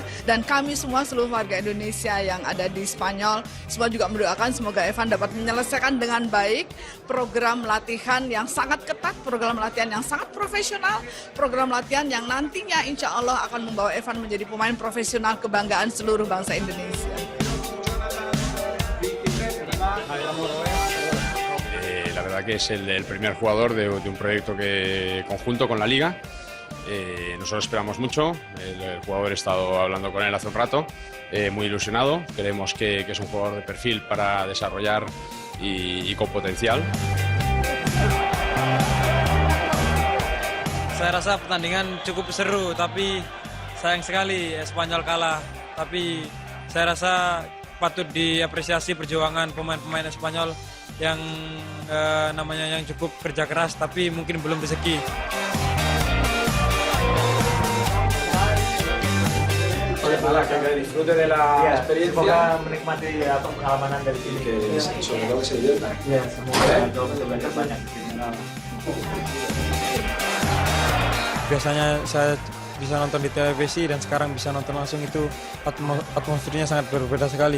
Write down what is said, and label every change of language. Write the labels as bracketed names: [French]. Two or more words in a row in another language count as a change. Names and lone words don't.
[Indonesian] Dan kami semua seluruh warga Indonesia yang ada di Spanyol, semua juga mendoakan semoga Evan dapat menyelesaikan dengan baik program latihan yang sangat ketat, program latihan yang sangat profesional, program latihan yang nantinya [Arabic] إن شاء الله [Indonesian] akan membawa Evan menjadi pemain profesional kebanggaan seluruh bangsa Indonesia. [Spanish] La verdad que es el primer jugador de un proyecto conjunto con la Liga. Nosotros esperamos mucho, el jugador he estado hablando con él hace un rato, muy ilusionado, creemos que es un jugador de perfil para desarrollar y con potencial. [Indonesian] Saya rasa pertandingan cukup seru, tapi sayang sekali Espanyol kalah. Tapi saya rasa patut diapresiasi perjuangan pemain-pemain Espanyol yang yang cukup kerja keras, tapi mungkin belum rezeki. [Spanish] Que disfrute de la experiencia. [Indonesian] Semoga menikmati pengalaman dari sini. [Spanish] Semoga se divierta. [Indonesian] Ya, semoga belajar banyak. Biasanya saya bisa nonton di televisi dan sekarang bisa nonton langsung, itu atmosfernya sangat berbeda sekali.